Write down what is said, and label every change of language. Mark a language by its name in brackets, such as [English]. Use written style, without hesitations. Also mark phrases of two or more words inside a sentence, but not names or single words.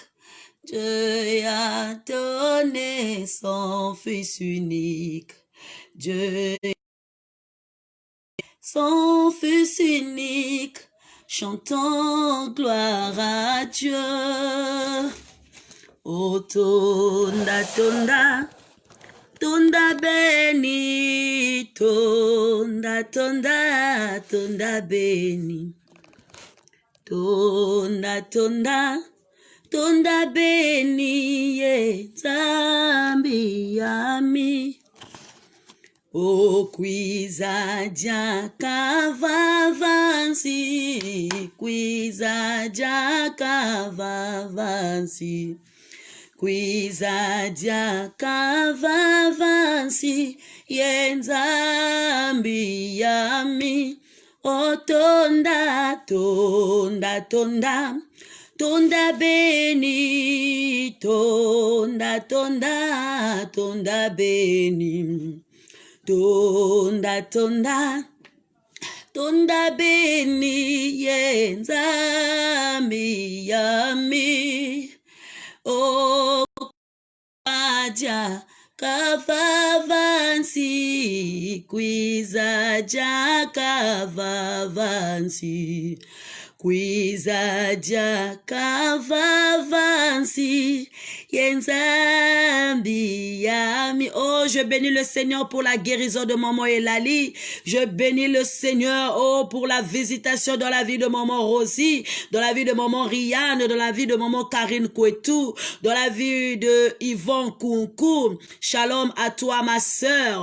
[French] Dieu a donné son Fils unique. Dieu son Fils unique. Chantons gloire à Dieu. [Kongo] Oh, tonda, tonda. Tonda beni, tonda, tonda, tonda beni. Tonda, tonda, tonda beni, ye zambi yami. O kwiza kavavansi, kwiza kavavansi. Kwiza kavavansi yenzambi yami. O tonda, tonda, tonda, tonda beni, tonda, tonda, tonda beni. Tonda, tonda, tonda beni yenzambi yami. O aja kavavansi, kwiza kavavansi, kwiza kavavansi, yenzambi yami. [French] Oh, je bénis le Seigneur pour la guérison de maman Elali. Je bénis le Seigneur, oh, pour la visitation dans la vie de maman Rosie, dans la vie de maman Rianne, dans la vie de maman Karine Kouetou, dans la vie de Yvonne Kounkou. Shalom à toi, ma sœur.